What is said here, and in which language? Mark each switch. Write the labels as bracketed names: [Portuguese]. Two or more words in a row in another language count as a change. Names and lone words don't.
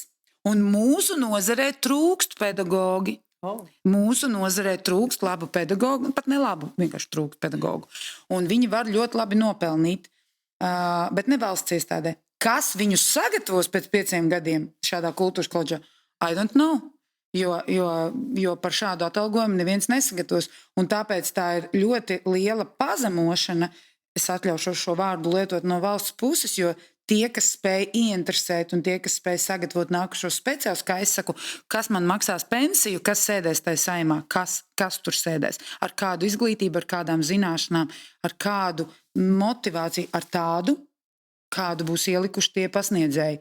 [Latvian] Un mūsu nozarē trūkst pedagogi. Mūsu nozarē trūkst labu pedagogu, pat ne labu, vienkārši trūkst pedagogu. Un viņi var ļoti labi nopelnīt, bet ne valsts iestādē. Kas viņus sagatavos pēc 5 gadiem šādā kultūras koledžā? [English] I don't know. [Latvian] Jo par šādu atalgojumu neviens nesagatavos. Un tāpēc tā ir ļoti liela pazemošana. Es atļaušos šo vārdu lietot no valsts puses, jo tie, kas spēj ieinteresēt un tie, kas spēj sagatavot nākušos speciālus, kā es saku, kas man maksās pensiju, kas sēdēs tajā saimā, kas tur sēdēs, ar kādu izglītību, ar kādām zināšanām, ar kādu motivāciju, ar tādu, kādu būs ielikuši tie pasniedzēji.